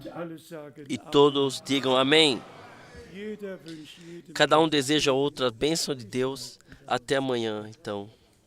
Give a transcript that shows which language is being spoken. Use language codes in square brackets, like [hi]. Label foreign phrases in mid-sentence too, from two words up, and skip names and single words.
[de] alle sagen [pt] E todos digam amém. [de] Jeder wünscht jedem [pt] Cada um deseja outra bênção de Deus. Até amanhã, então.